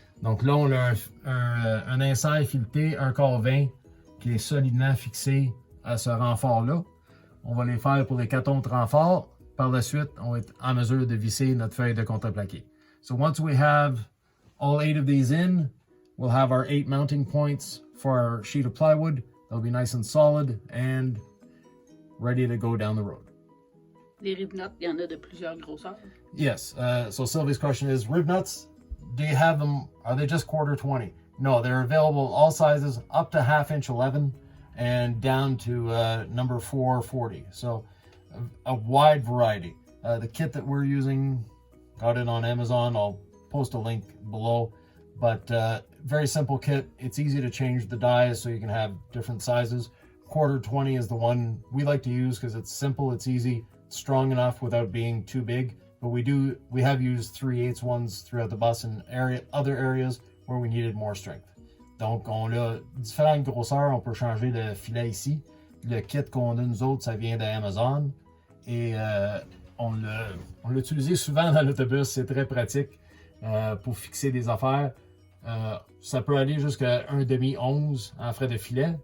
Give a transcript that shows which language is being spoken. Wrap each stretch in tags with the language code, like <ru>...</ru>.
<fr>Donc là, on a un insert fileté 1/4 qui est solidement fixé à ce renfort-là. On va les faire pour les 4 autres renforts. Par la suite, on va être en mesure de visser notre feuille de contreplaqué.</fr> <en>So once we have all 8 of these in, we'll have our 8 mounting points for our sheet of plywood. They'll be nice and solid and ready to go down the road.</en> <fr>Les rib nuts, il y en a de plusieurs grosseurs.</fr> <en>Yes, so Sylvie's question is, rib nuts, do you have them, are they just 1/4 No, they're available all sizes up to 1/2 inch 11 and down to number 440. So a wide variety. The kit that we're using, got it on Amazon. I'll post a link below. But very simple kit. It's easy to change the dies so you can have different sizes. 1/4 is the one we like to use because it's simple, it's easy, it's strong enough without being too big. But we have used 3/8 ones throughout the bus in other areas where we needed more strength.</en> <fr>Donc, on a différentes grosseurs. On peut changer le filet ici. Le kit qu'on a, nous autres, ça vient d'Amazon. Et on l'a utilisé souvent dans l'autobus. C'est très pratique pour fixer des affaires. Ça peut aller jusqu'à 1/2 11 en frais de filet.</fr>